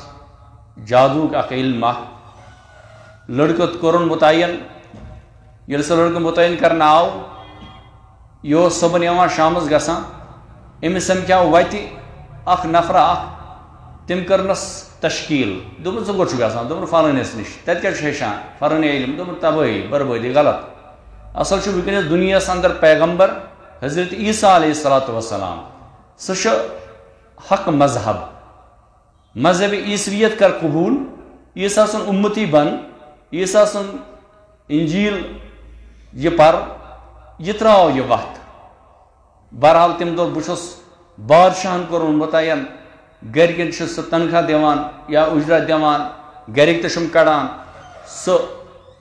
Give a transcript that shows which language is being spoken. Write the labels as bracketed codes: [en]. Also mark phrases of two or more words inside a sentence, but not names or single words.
[ks] جادوُک اکھ علم اکھ لڑکہٕ کوٚرُن مُتعین ییٚلہِ سُہ لڑکہٕ مُتعین کرنہٕ آو یہِ اوس صبحن یِوان شامس گژھان أمِس سمکھیٛاو وتہِ اکھ نفرا اکھ تٔمۍ کٔرنس تشکیٖل دوٚپُن ژٕ کوٚت چھُکھ گژھان دوٚپُن فلٲنِس نِش تتہِ کیٛاہ چھُ ہیٚچھان فلٲنی علم دوٚپُن تبٲہی بربٲدی غلط اصل چھُ وٕنکیٚنس دُنیاہس اندر پیغمبر حضرت عیسیٰ [ar] علیہ الصلوۃ [ks] والسلام سُہ چھُ حق مذہب مذہبِ عیسویت کر قبوٗل عیسیٰ سُنٛد اُمتی بن عیسیٰ سُنٛد انجیٖل یہِ پر یہِ ترٛاو یہِ وتھ بہرحال تٔمۍ دوٚپ بہٕ چھُس بادشاہن کوٚرمُت مُتعین گرِکٮ۪ن چھُ سُہ تنخواہ دِوان یا اُجرت دِوان گرِکۍ تہِ چھُم کڑان سُہ